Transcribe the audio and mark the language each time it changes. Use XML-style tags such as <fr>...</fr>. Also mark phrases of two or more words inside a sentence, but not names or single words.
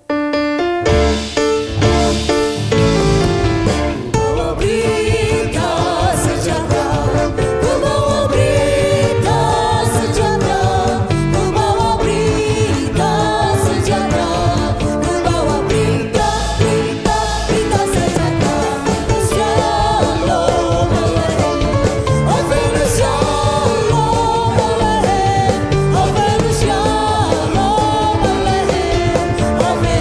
<id>Bawa berita sejahtera. Ku bawa berita sejahtera. Ku bawa berita sejahtera. Ku bawa berita sejahtera.</id> <he>שלום עליכם. הבאנו שלום עליכם. הבאנו שלום עליכם.</he>